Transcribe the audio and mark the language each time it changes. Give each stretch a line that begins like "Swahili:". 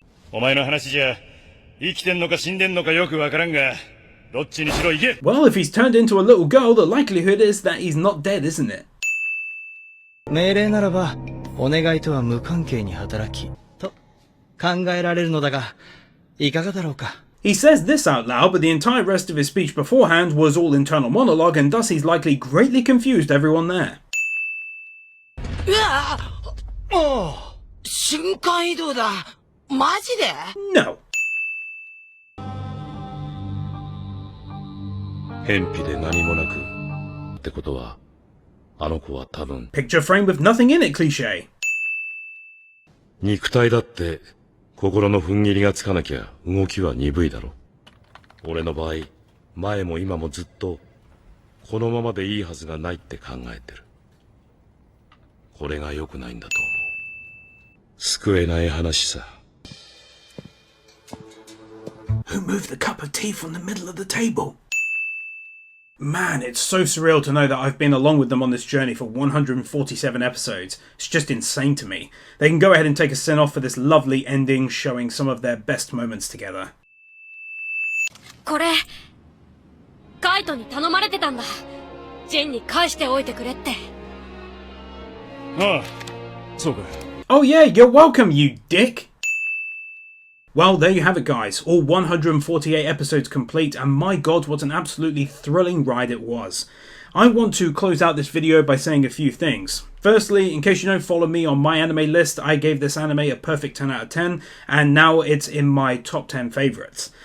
Japanese: お前の話じゃ生きてんのか死んでんのかよくわからんが、どっちにしろ行け。
English: Well, if he's turned into a little girl, the likelihood is that he's not dead, isn't it?
Japanese: 命令ならばお願いとは無関係に働きと考えられるのだが。いかがだろうか?
English: He says this out loud, but the entire rest of his speech beforehand was all internal monologue, and thus he's likely greatly confused everyone there.
Japanese: 瞬間移動だ。マジで?
English: No.
Japanese: 偏僻で何もなくってことは、あの子は多分
English: Picture frame with nothing in it cliché.
Japanese: 肉体だって心の踏ん切りがつかなきゃ動きは鈍いだろ。俺の場合、前も今もずっとこのままでいいはずがないって考えてる。これが良くないんだと思う。救えない話さ。
English: Who moved the cup of tea from the middle of the table? Man, it's so surreal to know that I've been along with them on this journey for 147 episodes. It's just insane to me. They can go ahead and take a send off for this lovely ending, showing some of their best moments together.
Japanese: これ、カイトに頼まれてたんだ。ジェンに返しておいてくれって。ああ、そうか。
English: Oh yeah, you're welcome, you dick! Well, there you have it, guys. All 148 episodes complete, and my god, what an absolutely thrilling ride it was. I want to close out this video by saying a few things. Firstly, in case you don't follow me on my anime list, I gave this anime a perfect 10 out of 10, and now it's in my top 10 favourites.